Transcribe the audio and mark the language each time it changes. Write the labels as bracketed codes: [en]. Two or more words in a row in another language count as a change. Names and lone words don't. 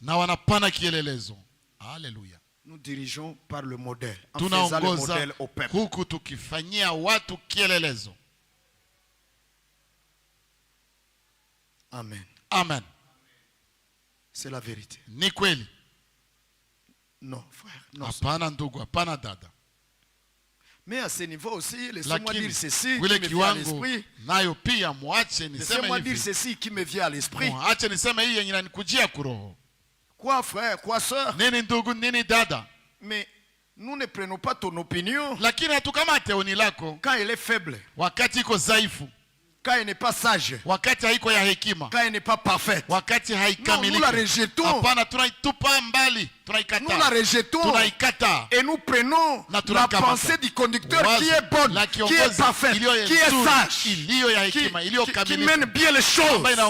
[fr] Alléluia. Nous dirigeons par le modèle. En faisant le modèle au peuple. Amen. Amen. C'est la vérité. [sw] Ni kweli? [fr] Non, frère. Non. [sw] Hapana ndugu, hapana dada. [fr] Mais à ce niveau aussi, laissez-moi dire ceci qui me vient à l'esprit. Laissez-moi dire ceci qui me vient à l'esprit. Quoi, frère, quoi, sœur? [sw] Nini ndugu, nini dada? [fr] Mais nous ne prenons pas ton opinion quand elle est faible. Quand elle n'est pas sage, quand elle n'est pas parfaite, non, nous la rejetons. Nous la rejetons et nous prenons la pensée du conducteur qui est bonne, qui est parfaite, qui est sage, qui mène bien les choses.